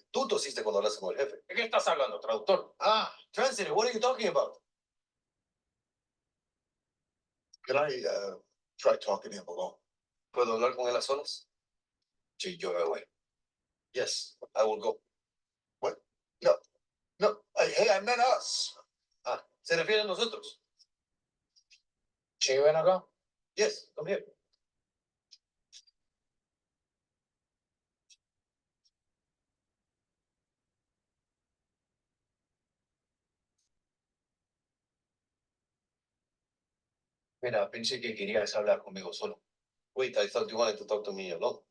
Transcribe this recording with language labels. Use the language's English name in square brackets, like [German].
[Spanish] Tú tosiste cuando hablaste con el jefe. ¿De qué estás hablando, traductor? [English] Ah, translator, what are you talking about? Can I try talking to him alone? [Spanish] ¿Puedo hablar con él a solas? Sí, yo me voy. [English] Yes, I will go. What? No. No. Hey, I meant us. [Spanish] Ah, ¿se refiere a nosotros? Sí, ven acá. [English] Yes, come here. [Spanish] Mira, pensé que querías hablar conmigo solo. [English] Wait, I thought you wanted to talk to me alone.